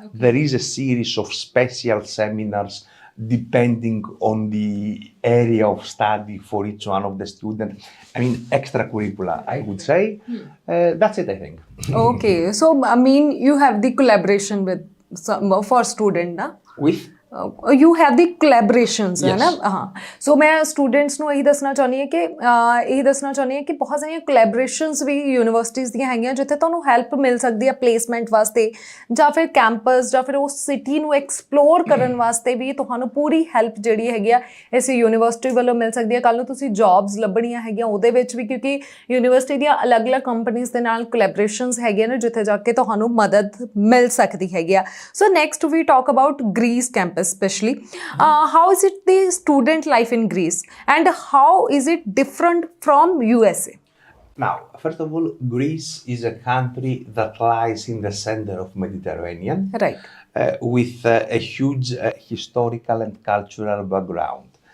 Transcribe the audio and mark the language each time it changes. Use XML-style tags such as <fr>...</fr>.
<en>There is a series of special seminars depending on the area of study for each one of the students. I mean, extracurricular, I would say. That's it, I think. Okay. So, I mean, you have the collaboration with for student, na? With? You have the collaborations, है Yes.</en> <hi>ना हाँ सो मैं students</hi> <pa>ਨੂੰ ਇਹੀ ਦੱਸਣਾ ਚਾਹੁੰਦੀ ਹਾਂ ਕਿ ਬਹੁਤ ਸਾਰੀਆਂ ਕੋਲੈਬੋਰੇਸ਼ਨਸ ਵੀ ਯੂਨੀਵਰਸਿਟੀਜ਼ ਦੀਆਂ ਹੈਗੀਆਂ ਜਿੱਥੇ ਤੁਹਾਨੂੰ ਹੈਲਪ ਮਿਲ ਸਕਦੀ ਹੈ ਪਲੇਸਮੈਂਟ ਵਾਸਤੇ ਜਾਂ ਫਿਰ ਕੈਂਪਸ ਜਾਂ ਫਿਰ ਉਸ ਸਿਟੀ ਨੂੰ ਐਕਸਪਲੋਰ ਕਰਨ ਵਾਸਤੇ ਵੀ ਤੁਹਾਨੂੰ ਪੂਰੀ ਹੈਲਪ ਜਿਹੜੀ ਹੈਗੀ ਆ ਇਸ ਯੂਨੀਵਰਸਿਟੀ ਵੱਲੋਂ ਮਿਲ ਸਕਦੀ ਹੈ ਕੱਲ੍ਹ ਨੂੰ ਤੁਸੀਂ ਜੌਬਸ ਲੱਭਣੀਆਂ ਹੈਗੀਆਂ ਉਹਦੇ ਵਿੱਚ ਵੀ ਕਿਉਂਕਿ ਯੂਨੀਵਰਸਿਟੀ ਦੀਆਂ ਅਲੱਗ-ਅਲੱਗ ਕੰਪਨੀਜ਼ ਦੇ ਨਾਲ ਕੋਲੈਬੋਰੇਸ਼ਨਸ ਹੈਗੀਆਂ ਨੇ ਜਿੱਥੇ ਜਾ ਕੇ ਤੁਹਾਨੂੰ ਮਦਦ ਮਿਲ ਸਕਦੀ ਹੈਗੀ ਆ</pa> <en>So next we talk about Greece campus especially. How is it the student life in Greece, and how is it different from USA? Now, first of all, Greece is a country that lies in the center of Mediterranean, Right. with a huge historical and cultural background.</en>